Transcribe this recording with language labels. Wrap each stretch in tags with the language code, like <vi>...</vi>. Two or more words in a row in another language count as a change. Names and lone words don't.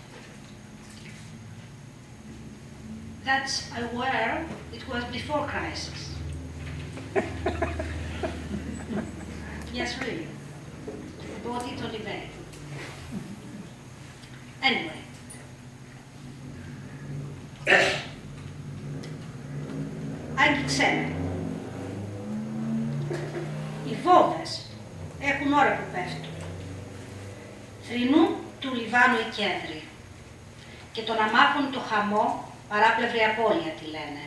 <en>That's aware it was before crisis. Yes, really. I bought it on eBay. Anyway.</en> <el>Άγγιξέ με. Οι βόμβες έχουν ώρα που πέφτουν. Θρηνούν του Λιβάνου οι κέντροι και τον αμάχων το χαμό παράπλευρη απώλεια τη λένε.</el>